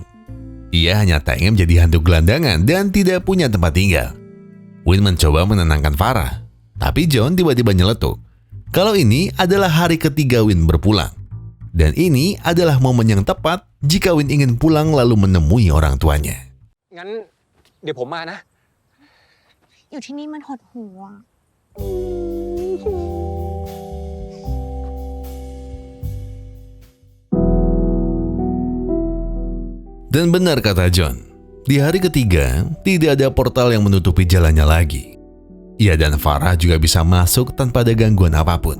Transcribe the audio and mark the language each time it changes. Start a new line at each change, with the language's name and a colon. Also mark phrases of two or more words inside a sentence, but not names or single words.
Indonesian: Ia hanya tak ingin menjadi hantu gelandangan dan tidak punya tempat tinggal. Win mencoba menenangkan Farah, tapi John tiba-tiba nyeletuk. Kalau ini adalah hari ketiga Win berpulang. Dan ini adalah momen yang tepat jika Win ingin pulang lalu menemui orang tuanya.
Thai: งั้นเดี๋ยวผมมานะ อยู่ที่นี่มันหดหู่อะ
Indonesian: Dan benar kata John, di hari ketiga tidak ada portal yang menutupi jalannya lagi. Ia dan Farah juga bisa masuk tanpa ada gangguan apapun.